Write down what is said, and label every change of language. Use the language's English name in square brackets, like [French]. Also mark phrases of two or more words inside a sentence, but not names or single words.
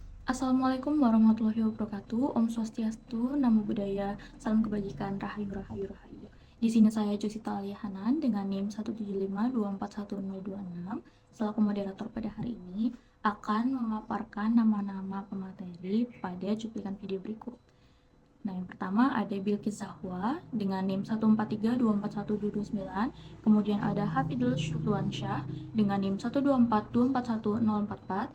[Arabic] السلام عليكم ورحمة الله وبركاته. [Sanskrit] Om Swastiastu, [Pali] Namo Buddhaya, [Indonesian] Salam Kebajikan, Rahayu Rahayu Rahayu. Di sini saya Josita Aliahanan dengan NIM 175241026 selaku moderator pada hari ini akan memaparkan nama-nama pemateri pada cuplikan video berikut. Nah, yang pertama ada Bilqis Zahwa dengan NIM 143241229, kemudian ada Hafidul Syukluansyah dengan NIM 124241044,